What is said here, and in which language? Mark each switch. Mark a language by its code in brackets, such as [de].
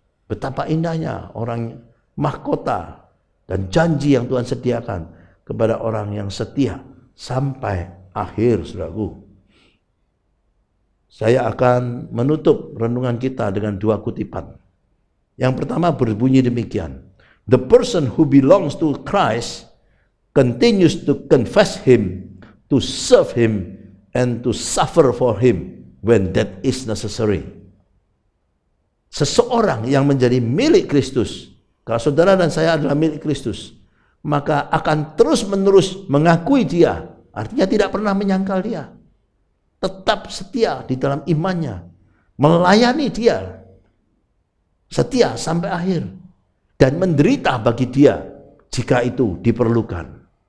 [id] Betapa indahnya orang mahkota dan janji yang Tuhan sediakan kepada orang yang setia sampai akhir, saudaraku. Saya akan menutup renungan kita dengan 2 kutipan. Yang pertama berbunyi demikian. [en] The person who belongs to Christ continues to confess Him, to serve Him, and to suffer for Him when that is necessary. [id] Seseorang yang menjadi milik Kristus, kalau saudara dan saya adalah milik Kristus, maka akan terus-menerus mengakui Dia, artinya tidak pernah menyangkal Dia, tetap setia di dalam imannya, melayani Dia, setia sampai akhir, dan menderita bagi Dia jika itu diperlukan.